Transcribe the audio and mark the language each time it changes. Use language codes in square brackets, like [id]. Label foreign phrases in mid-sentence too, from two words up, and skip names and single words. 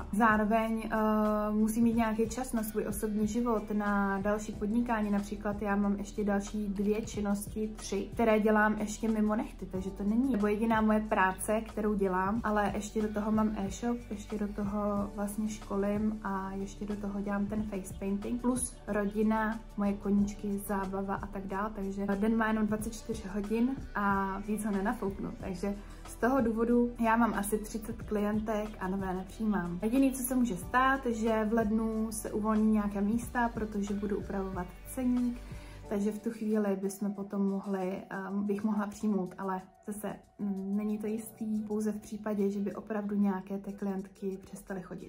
[cs] Zároveň musí mít nějaký čas na svůj osobní život, na další podnikání. Například já mám ještě další 2 činnosti, 3, které dělám ještě mimo nechty, takže to není nebo jediná moje práce, kterou dělám, ale ještě do toho mám e-shop, ještě do toho vlastně školím a ještě do toho dělám ten [en] face painting, [cs] plus rodina, moje koníčky, zábava a tak dále, takže den má jenom 24 hodin a víc ho nenafouknu, takže z toho důvodu já mám asi 30 klientek a nové nepřijímám. Jediné, co se může stát, že v lednu se uvolní nějaké místa, protože budu upravovat ceník, takže v tu chvíli bychom potom bych mohla přijmout, ale zase není to jistý, pouze v případě, že by opravdu nějaké ty klientky přestaly chodit.